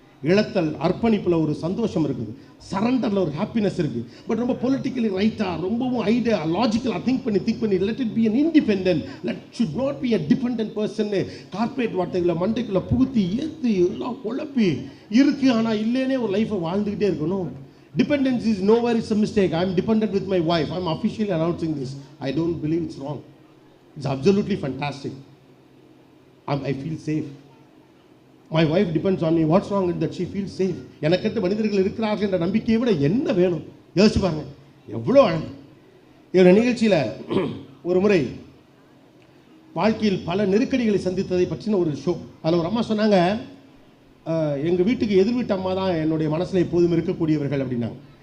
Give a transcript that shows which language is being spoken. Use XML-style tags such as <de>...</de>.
<ta>இழத்தல் அர்ப்பணிப்புல ஒரு சந்தோஷம் இருக்குது, சரண்டர்ல ஒரு ஹாப்பினஸ் இருக்கு.</ta> <en>but ரொம்ப politically ரைட்டா,</en> <ta>ரொம்பவும்</ta> <en>Idea லாஜிக்கலா think பண்ணி let it be an independent, let should not be a dependent person.</en> <ta>Corporate வார்த்தைகளை மண்டைக்குள்ள புகுத்தி ஏத்து எல்லாம் குழப்பி இருக்கு. ஆனா இல்லைன்னே ஒரு லைஃபை வாழ்ந்துகிட்டே இருக்கணும்.</ta> <en>Dependence is nowhere is a mistake. I am dependent with my wife. I am officially announcing this. I don't believe it's wrong. It's absolutely fantastic. I feel safe. My wife depends on me. What's wrong with that? She feels safe.</en> <ta>எனக்கெட்டு மனிதர்கள் இருக்கிறார்கள் என்ற நம்பிக்கையை விட என்ன வேணும்? யோசிச்சு பாருங்க, எவ்வளோ அழகு. இவருடைய நிகழ்ச்சியில் ஒரு முறை வாழ்க்கையில் பல நெருக்கடிகளை சந்தித்ததை பற்றின ஒரு ஷோ. அதில் ஒரு அம்மா சொன்னாங்க, எங்கள் வீட்டுக்கு எதிர் வீட்டு அம்மா தான் என்னுடைய மனசில் எப்போதும் இருக்கக்கூடியவர்கள் அப்படின்னாங்க.</ta>